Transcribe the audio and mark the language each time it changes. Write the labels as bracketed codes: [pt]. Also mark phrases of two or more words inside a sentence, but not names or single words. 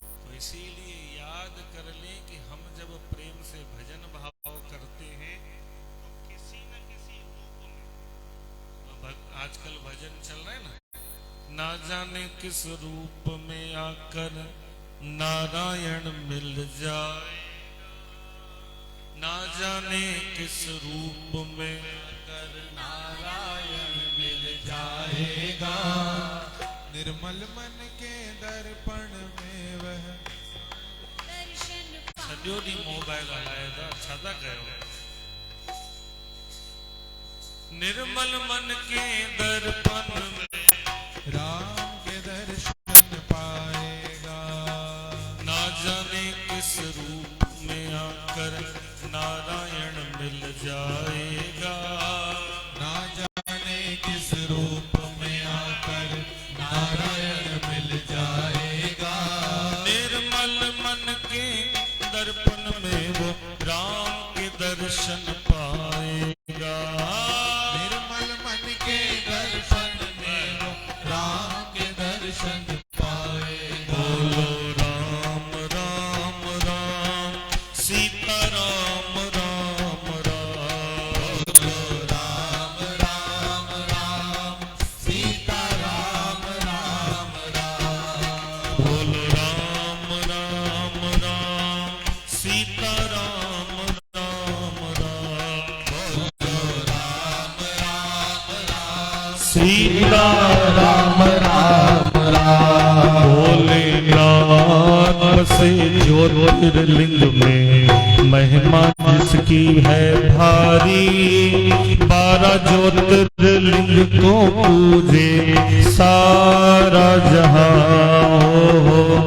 [hi] तो इसीलिए याद कर लें कि हम जब प्रेम से भजन भाव करते हैं तो किसी न किसी ना जाने किस रूप में आकर नारायण मिल जाए, ना जाने किस रूप में आकर नारायण मिल जाएगा। निर्मल मन के दर्पण में वह [sd] सॼो ॾींहुं मोबाइल हलाए था, छा था कयो? [hi] निर्मल मन के दर्पण में राम के दर्शन पाएगा, ना जाने किस रूप में आकर नारायण मिल जाएगा, ना जाने किस रूप में आकर नारायण मिल जाएगा। निर्मल मन के दर्पण में वो राम के दर्शन पाएगा, निर्मल मन के दर्शन में वो राम के दर्शन पाएगा। बोलो राम राम राम सीता राम राम राम, बोलो राम राम राम सीता राम राम राम, बोलो राम राम राम सीता राम राम राम, बोलो राम राम राम सीता राम राम राम। भोलेनाथ बसे ज्योतिर्लिंग में महिमा जिसकी है भारी, 12 ज्योतिर्लिंग को पूजे सारा जहां हो।